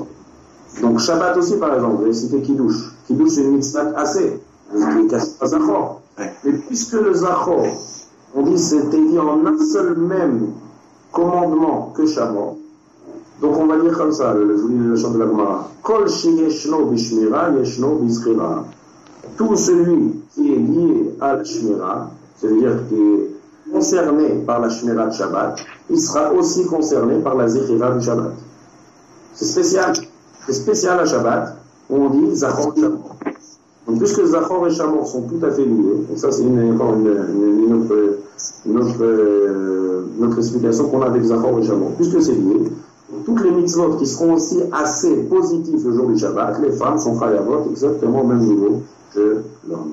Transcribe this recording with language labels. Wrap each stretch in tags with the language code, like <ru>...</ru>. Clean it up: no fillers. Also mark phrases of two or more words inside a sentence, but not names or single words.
<fr>Donc Shabbat aussi, par exemple, j'ai cité Kiddush. Kiddush, c'est une mitzvah assez, qui ne casse pas Zachor. Mais puisque le Zachor, on dit c'était dit en un seul même commandement que Shabbat, donc on va dire comme ça, je vous lis le chant de la Gemara.</fr> <he>כל שישנו בשמירה ישנו בזכירה.</he> <fr>Tout celui qui est lié à la shmira, c'est-à-dire qui est concerné par la shmira de Shabbat, il sera aussi concerné par la zechira du Shabbat. C'est spécial à Shabbat, où on dit Zachor et Shamor. Donc puisque Zachor et Shamor sont tout à fait liés, et ça c'est encore une autre explication qu'on a avec Zachor et Shamor, puisque c'est lié, toutes les mitzvot qui seront aussi assez positifs le jour du Shabbat, les femmes sont chayavot exactement au même niveau que l'homme.</fr>